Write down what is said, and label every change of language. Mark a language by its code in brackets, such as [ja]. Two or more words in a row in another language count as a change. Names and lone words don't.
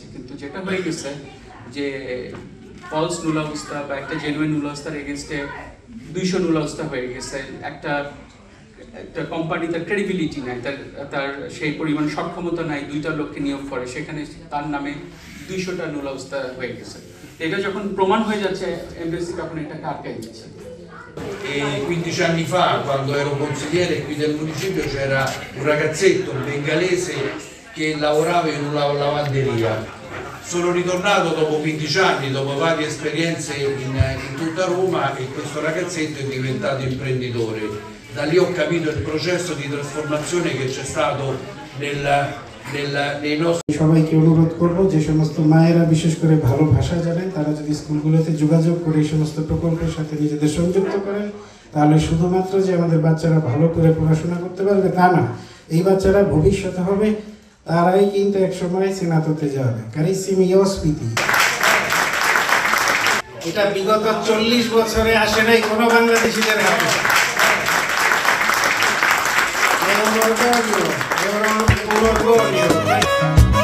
[bn] কিন্তু যেটা হয়ে গেছে যে ফলস নুলাবস্থা বা একটা জেনুইন নুলাবস্থার এগেনস্টে 200 নুলাবস্থা হয়ে গেছে। একটা কোম্পানি তার ক্রেডিবিলিটি নাই, তার সেই পরিমাণ সক্ষমতা নাই 2টা লোককে নিয়োগ করে, সেখানে তার নামে 200টা নুলাবস্থা হয়ে গেছে। এটা যখন প্রমাণ হয়ে যাচ্ছে, এমবেসি তখন এটাকে আটকে দিচ্ছে। [it] E 15 anni fa, quando ero consigliere qui del municipio, c'era un ragazzetto, un bengalese, che lavorava in una lavanderia. Sono ritornato dopo 15 anni, dopo varie esperienze in tutta Roma, e questo ragazzetto è diventato imprenditore. Da lì ho capito il processo di trasformazione che c'è stato nei nostri... [bn] সবাইকে অনুরোধ করব, যে সমস্ত মায়েরা বিশেষ করে ভালো ভাষা জানেন তারা যদি স্কুলগুলোতে যোগাযোগ করে এই সমস্ত প্রকল্পের সাথে নিজেদের সংযুক্ত করেন, তাহলে শুধুমাত্র যে আমাদের বাচ্চারা ভালো করে পড়াশোনা করতে পারবে তা না, এই বাচ্চারা ভবিষ্যতে হবে তারাই কিন্তু একসময় সেনাততে যাবে। [it] Carissimi ospiti. [bn] এটা বিগত 40 বছরে আসে নাই কোনো বাংলাদেশিদের হাতে। [it] È un orgoglio.